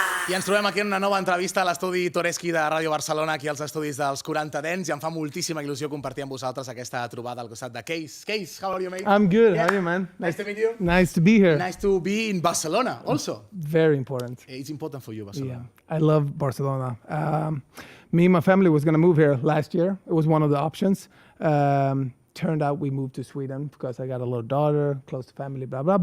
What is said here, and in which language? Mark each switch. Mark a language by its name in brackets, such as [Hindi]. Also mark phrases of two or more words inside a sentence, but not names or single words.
[Catalan] I ens trobem aquí en una nova entrevista a l'estudi Toreski de Ràdio Barcelona, aquí als estudis dels 40 Dents, i em fa moltíssima il·lusió compartir amb vosaltres aquesta trobada al costat de KAAZE. KAAZE, [English] how are you, mate? I'm good. How are you, man? Nice to meet you. Nice to be here. Nice to be in Barcelona also. Very important. It's important for you, Barcelona. Yeah, I love Barcelona. Me and my family was going to move here last year. It was one of the options. Turned out we moved to Sweden because I got a little daughter, close to family, blah, blah.